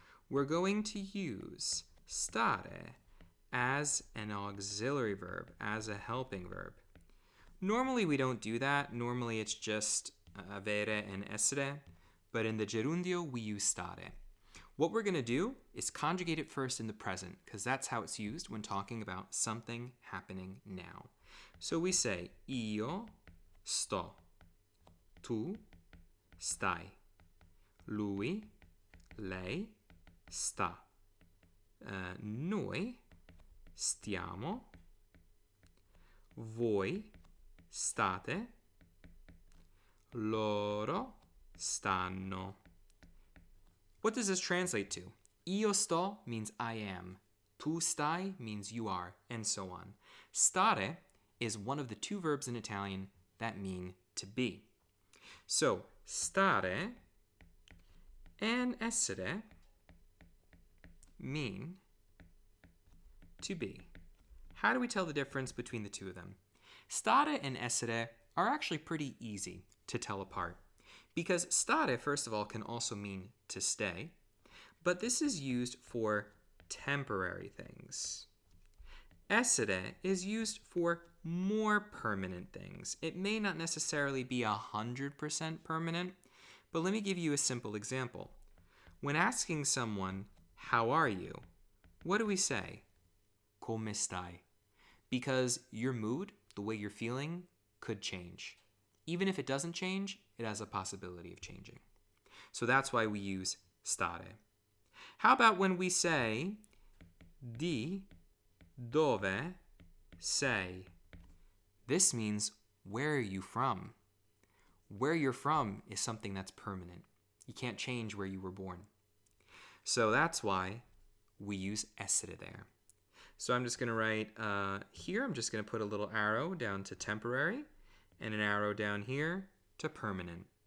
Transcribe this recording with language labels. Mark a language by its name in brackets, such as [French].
[English] We're going to use stare as an auxiliary verb, as a helping verb. Normally, we don't do that. Normally, it's just avere and essere. But in the gerundio, we use stare. What we're going to do is conjugate it first in the present, because that's how it's used when talking about something happening now. So we say, [Italian] io sto, tu stai, lui, lei sta, noi stiamo, voi state, loro stanno. [English] What does this translate to? [Italian] Io sto [English] means I am. [Italian] Tu stai [English] means you are, and so on. Stare is one of the two verbs in Italian that mean to be. So, stare and essere mean to be. How do we tell the difference between the two of them? Stare and essere are actually pretty easy to tell apart. Because stare, first of all, can also mean to stay, but this is used for temporary things. Essere is used for more permanent things. It may not necessarily be 100% permanent, but let me give you a simple example. When asking someone, how are you? What do we say? [Italian] Come stai? [English] Because your mood, the way you're feeling, could change. Even if it doesn't change, it has a possibility of changing. So that's why we use stare. How about when we say [Italian] di dove sei? [English] This means where are you from? Where you're from is something that's permanent. You can't change where you were born. So that's why we use essere there. So I'm just going to write here, I'm just going to put a little arrow down to temporary and an arrow down here to permanent.